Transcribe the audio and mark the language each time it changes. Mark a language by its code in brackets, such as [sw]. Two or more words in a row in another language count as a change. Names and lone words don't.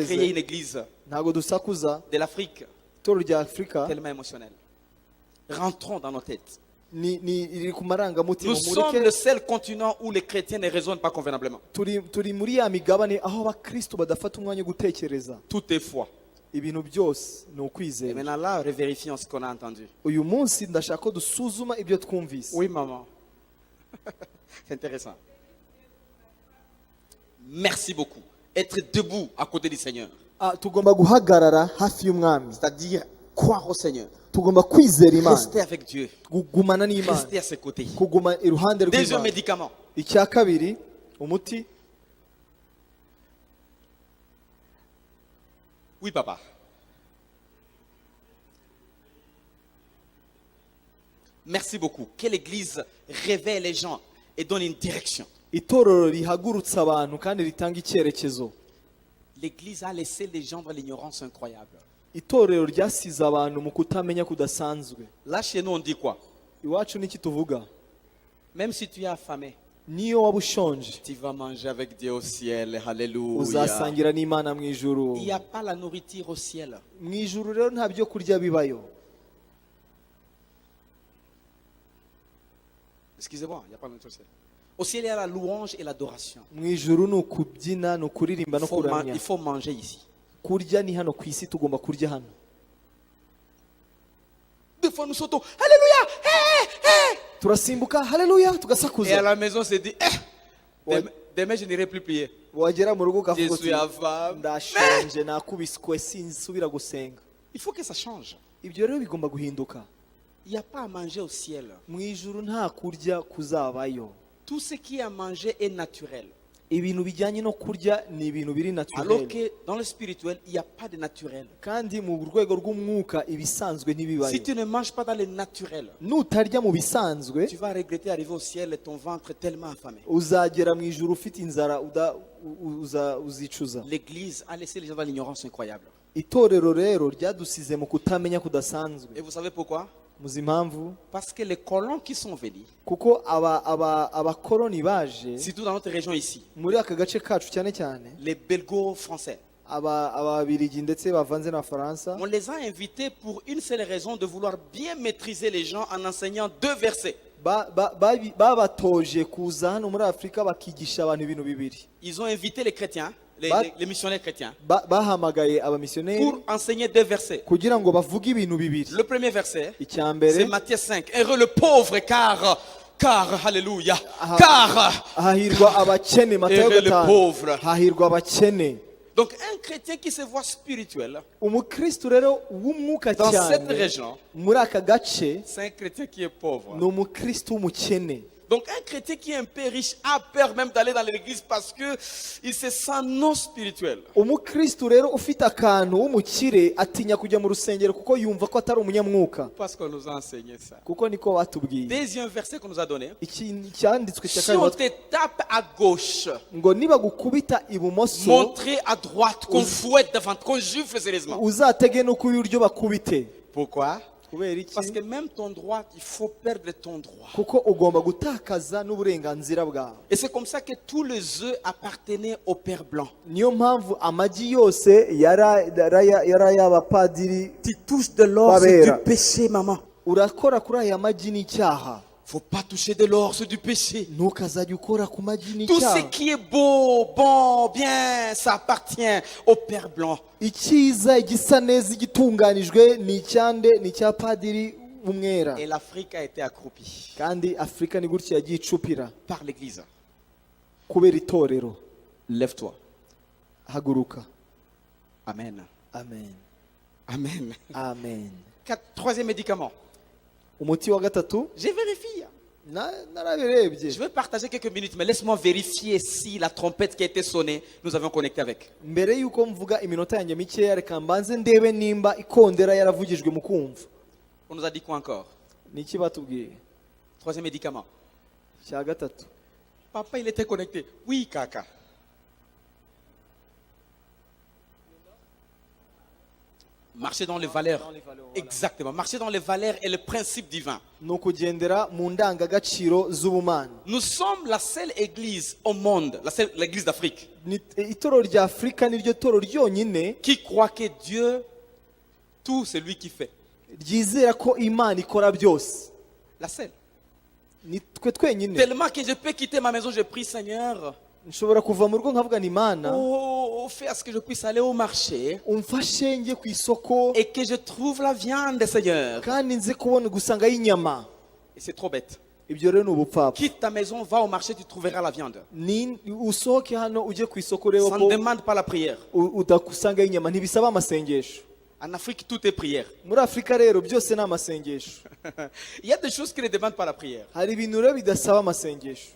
[rw] Tekereze. [fr] créer une église [rw] ntago dusakuza. [fr] de l'Afrique [rw] Itoro rya Afurika [fr] tellement émotionnelle. Rentrons dans nos têtes. [rw] iri ku marangamutima. [fr] Nous sommes le seul continent où les chrétiens ne raisonnent pas convenablement. [rw] Turi muri ya migabane aho abakristo badafata umwanya wo gutekereza. [fr] Tout est foi. [rw] Ibintu byose ni [fr] Et [rw] ukwizera. [fr] maintenant là, revérifions ce qu'on a entendu. [rw] Uyu munsi ndashaka ko dusuzuma ibyo twumvise. [fr] Oui, maman. C'est intéressant. Merci beaucoup. Être debout à côté du Seigneur. [rw] Tugomba guhagarara hafi y'umwami. [fr] C'est-à-dire croire au Seigneur. [rw] Tugomba kwizera Imana. [fr] Rester avec Dieu. [rw] Kugumana n'Imana. [fr] Rester à ses côtés. [rw] Kuguma iruhande [fr] Deuxième [rw] rw'Imana. [fr] médicament. [rw] Icya kabiri, umuti. [fr] Oui, papa. Merci beaucoup. Que l'Église réveille les gens et donne une direction. [rw] Itorero rihagurutsa abantu kandi ritanga icyerekezo. [fr] L'Église a laissé les gens dans l'ignorance incroyable. [rw] Itorero ryasize abantu mu kutamenya kudasanzwe. [fr] Là, chez nous, on dit quoi? [rw] Iwacu niki tuvuga? [fr] Même si tu es affamé, [rw] niyo waba ushonje [fr] tu vas manger avec Dieu au ciel. Alléluia. [rw] uzasangira n'Imana mu ijuru. [fr] Il n'y a pas la nourriture au ciel. [rw] Mu ijuru rero nta byo kurya bibayo. [fr] Excusez-moi, il n'y a pas de nourriture au ciel. Au ciel, il y a la louange et l'adoration. [rw] Mu ijuru ni ukubyina, ni ukuririmba no kuramya. [fr] Il faut manger ici. [rw] Kurya ni hano ku isi, tugomba kurya hano. [fr] Des fois, nous sautons. Alléluia! Hey, hey! [rw] Turasimbuka haleluya [fr] Et à [rw] tugasakuza. [fr] la maison, on se dit, demain, je n'irai plus prier. [rw] Wagera mu rugo [fr] Je [rw] ukavuga [fr] suis [rw] uti [fr] avare. [rw] ndashonje nakubiswe sinsubira gusenga. [fr] Il faut que ça change. [rw] Ibyo rero bigomba guhinduka. [fr] Il n'y a pas à manger au ciel. [rw] Mu ijuru nta kurya kuzabayo. [fr] Tout ce qui est à manger est naturel. [rw] Ibintu bijyanye no kurya ni ibintu biri [fr] Alors [rw] naturel. [fr] que dans le spirituel, il n'y a pas de naturel. [rw] Kandi mu rwego rw'umwuka ibisanzwe ntibibayo. [fr] Si tu ne manges pas dans le naturel, [rw] Nutarya mu bisanzwe [fr] tu vas regretter arriver au ciel et ton ventre tellement affamé. [rw] uzagera mu ijuru ufite inzara uzicuza. [fr] L'église a laissé les gens dans l'ignorance incroyable. [rw] Itorero rero ryadusize mu kutamenya kudasanzwe. [fr] Et vous savez pourquoi? [rw] Muzi impamvu? [fr] Parce que les colons qui sont venus, [rw] Kuko abakoroni baje [fr] surtout dans notre région ici, [rw] muri aka gace kacu cyane cyane [fr] les belgo-français, [rw] ababirigi ndetse bavanze n'abafaransa [fr] on les a invités pour une seule raison, de vouloir bien maîtriser les gens en enseignant 2 versets. [rw] babatoje kuza hano muri Afurika bakigisha abantu ibintu bibiri. [fr] Ils ont invité les chrétiens, les missionnaires chrétiens, [rw] Bahamagaye abamisiyoneri [fr] pour enseigner 2 versets. [rw] kugira ngo bavuge ibintu bibiri. [fr] Le premier verset, [rw] Icya [fr] c'est [rw] mbere [fr] Matthieu 5. Heureux le pauvre car, alléluia, car. [rw] hahirwa abakene, Matayo [fr] Heureux le [rw] 5. [fr] pauvre. [rw] Hahirwa abakene. [fr] Donc un chrétien qui se voit spirituel [rw] Umukristo rero w'umwuka [fr] dans cette [rw] cyane [fr] région, [rw] muri aka gace [fr] c'est un chrétien qui est pauvre. [rw] ni umukristo w'umukene. [fr] Donc un chrétien qui est un peu riche a peur même d'aller dans l'église parce que il se sent non spirituel. [rw] Umukristo rero ufite akantu w'umukire atinya kujya mu rusengero kuko yumva ko atari umunyamwuka. [fr] Parce qu'on nous a enseigné ça. [rw] Kuko niko batubwiye. [fr] Deuxième verset qu'on nous a donné. [rw] Icyanditswe cya [fr] Si on [rw] kabiri [fr] te tape à gauche, [rw] ngo nibagukubita ibumoso [fr] montrer à droite, qu'on fouette devant, qu'on gifle sérieusement. [rw] uzatege no ku iburyo bakubite. [fr] Pourquoi? [rw] Kubera iki? [fr] Parce que même ton droit, il faut perdre ton droit. [rw] Kuko ugomba gutakaza n'uburenganzira bwawe. [fr] Et c'est comme ça que tous les œufs appartenaient au Père Blanc. [rw] Niyo mpamvu amagi yose yari y'abapadiri. [fr] Tu touches de l'or, c'est [rw] Babera. [fr] du péché, maman. [rw] Urakora kuri aya magi n'icyaha. [fr] Faut pas toucher de l'or, c'est du péché. [rw] Ntukazajya ukora ku magi [fr] Tout ce [rw] n'icyaha. [fr] qui est beau, bon, bien, ça appartient au Père Blanc. [rw] Icyiza igisa neza igitunganijwe ni icyande ni icya padiri umwera. [fr] Et l'Afrique a été accroupie [rw] Kandi Afurika ni gutya yagiye icupira [fr] par l'Église. [rw] kubera itorero. [fr] Lève-toi. [rw] Haguruka. Amen. Amen. Amen. Amen. [fr] Troisième médicament. [rw] Umuti wa gatatu [fr] J'ai vérifié. [rw] narabirebye. [fr] Je vais partager quelques minutes, mais laisse-moi vérifier si la trompette qui a été sonnée, nous avions connecté avec. [rw] Mbere yuko mvuga iminota yanjye mikeya reka mbanze ndebe nimba ikondera yaravugijwe mu kumva. [fr] On nous a dit quoi encore? [rw] Ni iki batubwiye? [fr] Troisième médicament. [rw] Cya gatatu. [fr] Papa, il était connecté. Oui, Kaka. Marcher dans les valeurs. Exactement. Marcher dans les valeurs est le principe divin. [rw] Ni ukugendera mu ndangagaciro z'ubumana. [fr] Nous sommes la seule église au monde, l'église d'Afrique, [rw] Itorero rya Afurika niryo toro ryonyine [fr] qui croit que Dieu, tout c'est lui qui fait. [rw] ryizera ko Imana ikora byose. [fr] La seule. [rw] Ni twe twenyine. [fr] Tellement que je peux quitter ma maison, je prie Seigneur. [rw] Nshobora kuva mu rugo nkavuga ni Imana [fr] Fais à ce que je puisse aller au marché [rw] umfashe njye ku isoko [fr] et que je trouve la viande, Seigneur. [rw] kandi nze kubona gusanga y'inyama. [fr] Et c'est trop bête. [rw] Ibyo rero ni ubupfapfa. [fr] Quitte ta maison, va au marché, tu trouveras la viande. [rw] Ni usohoke hano ujye ku isoko rero [fr] Ça [rw] ko [fr] ne demande pas la prière. [rw] udakusanga y'inyama, ntibisaba amasengesho. [fr] En Afrique, tout est prière. [rw] Muri Afurika rero byose ni amasengesho. [fr] Il y a des choses qui ne demandent pas la prière. [rw] Hari ibintu rero bidasaba amasengesho.